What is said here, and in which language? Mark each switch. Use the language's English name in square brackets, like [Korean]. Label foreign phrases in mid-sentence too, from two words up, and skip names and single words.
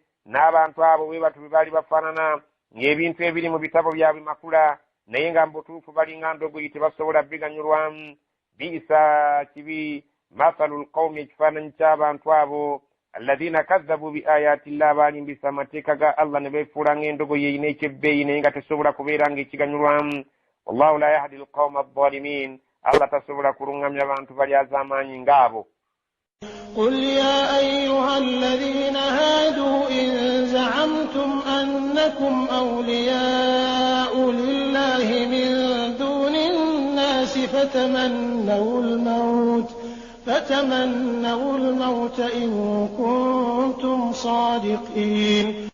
[Ganda] N'abantu abo bwe batyo bwe baali bafaanana, ng'ebintu ebiri mu bitabo byabwe makula, naye nga mu butuufu balinga ndogoyi tebasobola biganyulwamu. Biisa kibi [Arabic] مثل القوم, [Ganda] ekifaananyi ky'abantu abo [Arabic] الذين كذبوا بآيات الله, [Ganda] baalimbisa amateeka ga Allah ne beefuula ng'endogoyi eyina ekyebbeeyi naye nga tesobola kubeera ng'ekiganyulwamu. [Arabic] والله لا يهدي القوم الظالمين, [Ganda] Allah tasobola kulungamya abantu bali az'amaanyi ng'abo. [Arabic] قل يا أيها الذين هادوا إن زعمتم أنكم أولياء لله من دون الناس فتمنوا الموت إن كنتم صادقين.